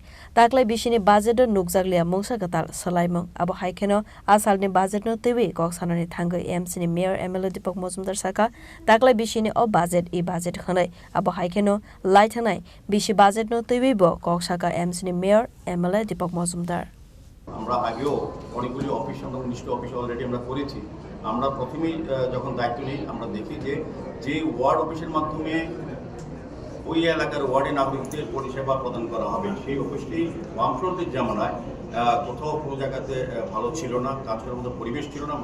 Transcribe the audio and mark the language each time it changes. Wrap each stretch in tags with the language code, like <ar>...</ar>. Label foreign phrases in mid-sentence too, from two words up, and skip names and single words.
<trp>Taklai bishine budget nukjaglia mongsa gatal salaimong abo haikeno asal ne budget no tewi koksanani thangai MC ne Mayor MLA Deepak Majumdar saka taklai bishine o budget khanai abo haikeno lai thanai bishi budget no tewi bo koksaka MC ne Mayor MLA Deepak Majumdar.</trp> <bn>আমরা আগেও অনেকগুলি অফিস আমরা 19টা অফিস অলরেডি আমরা করেছি। আমরা প্রথমেই যখন দায়িত্ব নিই আমরা দেখি যে ওয়ার্ড অফিসের মাধ্যমে ওই এলাকার ওয়ার্ডে নাগরিকদের পরিষেবা প্রদান করা হবে সেই অফিসটি বামফ্রন্টের জামানায় কোথাও কোনো জায়গাতে ভালো ছিল না, কাজ করার মতো পরিবেশ ছিল না।</bn>